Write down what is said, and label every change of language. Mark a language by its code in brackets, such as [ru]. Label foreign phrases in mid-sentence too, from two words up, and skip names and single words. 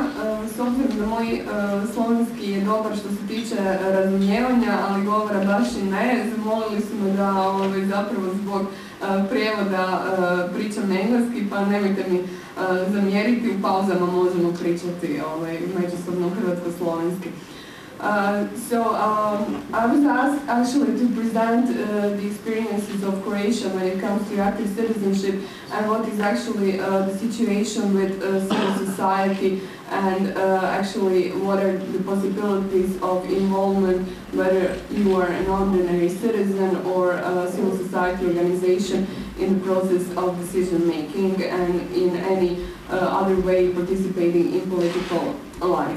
[hr] S obzirom da moj slovenski je dobar što se tiče razumijevanja, ali govora baš i ne, zamolili su me da zapravo zbog prijevoda pričam engleski, pa nemojte mi zamjeriti, u pauzama možemo pričati međusobno hrvatsko-slovenski. [en] I was asked actually to present the experiences of Croatia when it comes to active citizenship and what is actually the situation with civil society and actually what are the possibilities of involvement, whether you are an ordinary citizen or a civil society organization in the process of decision making and in any other way participating in political life.